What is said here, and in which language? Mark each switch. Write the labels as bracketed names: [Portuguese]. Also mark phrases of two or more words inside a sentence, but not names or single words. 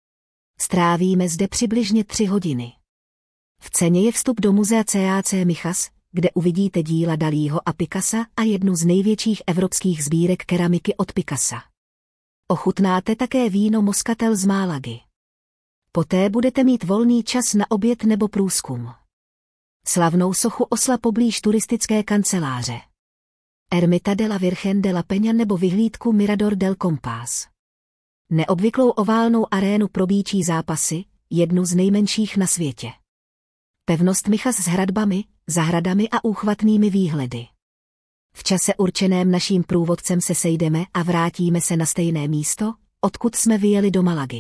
[Czech] Strávíme zde přibližně 3 hodiny. V ceně je vstup do muzea CAC Mijas, kde uvidíte díla Dalího a Picassa a jednu z největších evropských sbírek keramiky od Picassa. Ochutnáte také víno Moscatel z Málagy. Poté budete mít volný čas na oběd nebo průzkum. Slavnou sochu osla poblíž turistické kanceláře. Ermita de la Virgen de la Peña nebo vyhlídku Mirador del Compás. Neobvyklou oválnou arénu pro býčí zápasy, jednu z nejmenších na světě. Pevnost Mijas s hradbami, zahradami a úchvatnými výhledy. V čase určeném naším průvodcem se sejdeme a vrátíme se na stejné místo, odkud jsme vyjeli do Malagy.